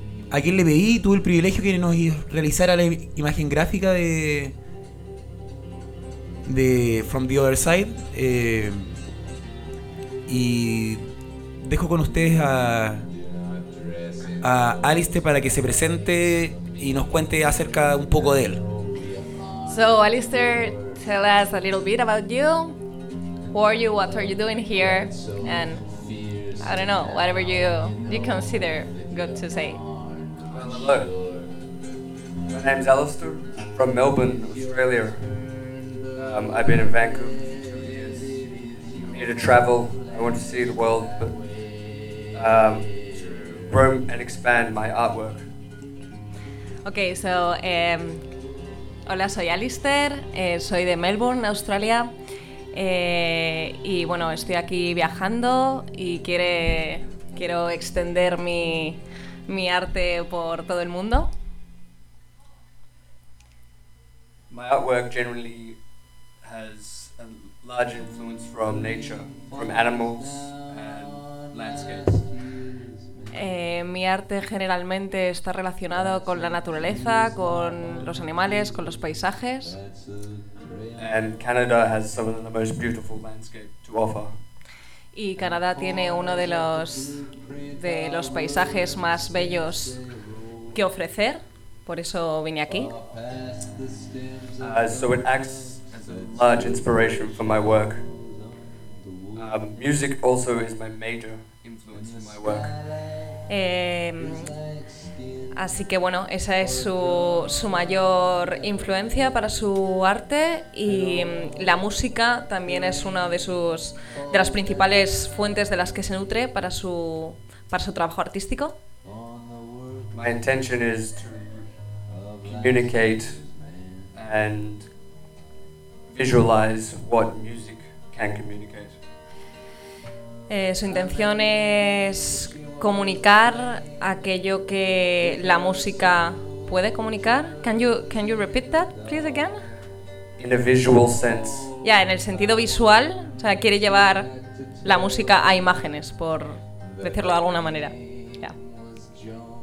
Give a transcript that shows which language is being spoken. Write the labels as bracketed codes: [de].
[es] le pedí, tuve el privilegio que nos realizara la imagen gráfica de From the Other Side. Y dejo con ustedes a Alistair para que se presente y nos cuente acerca un poco de él. [en] So Alistair, tell us a little bit about you. Who are you? What are you doing here? And I don't know, whatever you consider good to say. Hello, my name is Alistair, I'm from Melbourne, Australia. I've been in Vancouver for 2 years. I'm here to travel, I want to see the world, but grow and expand my artwork. Okay, so, [es] hola, soy Alistair, soy de Melbourne, Australia, y bueno, estoy aquí viajando y quiero extender mi arte por todo el mundo. [en] My artwork generally has a large influence from nature, from animals and landscapes. [es] Mi arte generalmente está relacionado con la naturaleza, con los animales, con los paisajes. [en] And Canada has some of the most beautiful landscape to offer. [es] Y Canadá tiene uno de los paisajes más bellos que ofrecer, por eso vine aquí. [en] So it acts as a large inspiration for my work. Music also is my major influence in my work. [es] Así que bueno, esa es su mayor influencia para su arte y la música también es una de las principales fuentes de las que se nutre para su trabajo artístico. [en] My intention is to communicate and visualize what music can communicate. [es] Su intención es comunicar aquello que la música puede comunicar. [en] Can you repeat that, please, again? In a visual sense. [es] Yeah, en el sentido visual, o sea, quiere llevar la música a imágenes, por decirlo de alguna manera. Yeah.